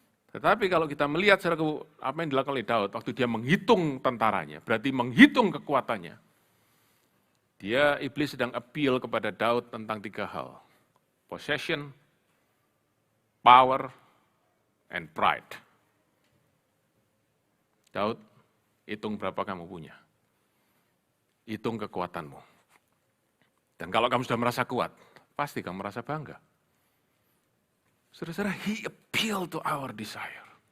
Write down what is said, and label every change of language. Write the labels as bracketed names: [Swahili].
[Indonesian] Tetapi kalau kita melihat, saudaraku, apa yang dilakukan oleh Daud, waktu dia menghitung tentaranya, berarti menghitung kekuatannya. Iblis sedang appeal kepada Daud tentang 3 hal. [English] Possession, power, and pride. [Indonesian] Daud, hitung berapa kamu punya. Hitung kekuatanmu. Dan kalau kamu sudah merasa kuat, pasti kamu merasa bangga. Saudara-saudara, [English] he appeal to our desire.